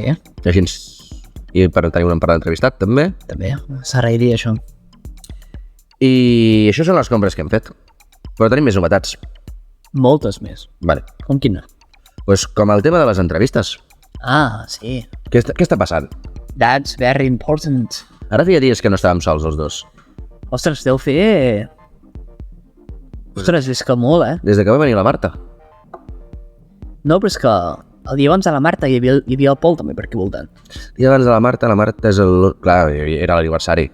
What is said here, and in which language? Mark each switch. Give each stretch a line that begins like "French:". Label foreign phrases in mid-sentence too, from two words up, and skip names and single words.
Catalan: i així i per tenir un parlant entrevistat també. també. S'agrairia això. I això són les compres que hem fet. Però tenim més novetats. Moltes més. Vale. Com quina? Pues com el tema de les entrevistes. Ah, sí. Què està passant?
English: That's very important.
Catalan: Ara feia dies que no estàvem sols els dos. Ostres, deu fer... Ostres, és que molt, Des de que va venir la Marta. No, però és que el dia abans de la Marta hi havia el Pol també per aquí voltant. I abans de la Marta és el... Clar, era l'aniversari.